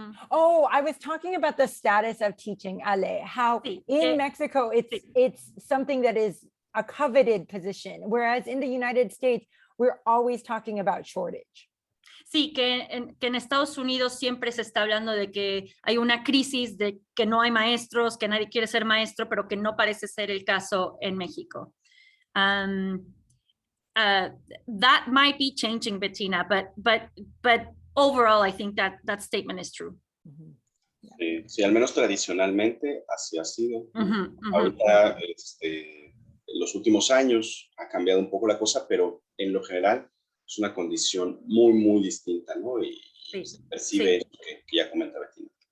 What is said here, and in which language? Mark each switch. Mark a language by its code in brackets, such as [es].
[en] Oh, I was talking about the status of teaching, Ale, how in Mexico, it's something that is a coveted position, whereas in the United States, we're always talking about shortage. [es] Sí, que en Estados Unidos siempre se está hablando de que hay una crisis, de que no hay maestros, que nadie quiere ser maestro, pero que no parece ser el caso en México. [en] That might be changing, Bettina, but overall, I think that statement is true. [es] Sí, al menos tradicionalmente así ha sido. Ahorita, en los últimos años ha cambiado un poco la cosa, pero en lo general es una condición muy, muy distinta, ¿no? Y se percibe eso que ya comenta Bettina.